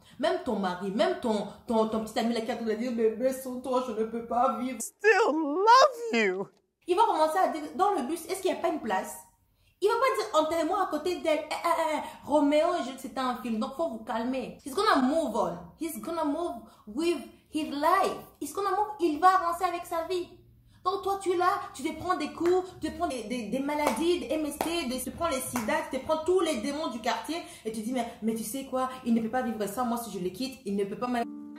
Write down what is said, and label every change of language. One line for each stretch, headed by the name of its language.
French: Même ton mari, même ton petit ami là qui a tout à dire, bébé, sans toi, je ne peux pas vivre.
English: Still love you.
French: Il va commencer à dire, dans le bus, est-ce qu'il n'y a pas une place? Il ne va pas dire, enterrez-moi à côté d'elle. Roméo et Juliette, c'était un film, donc il faut vous calmer.
English: He's gonna move on. He's gonna move with his life. He's gonna move,
French: il va avancer avec sa vie. Donc toi, tu es là, tu te prends des coups, tu te prends des maladies, des MST, tu te prends les sida, tu te prends tous les démons du quartier et tu dis, mais tu sais quoi, il ne peut pas vivre sans moi si je le quitte, il ne peut pas m'aimer.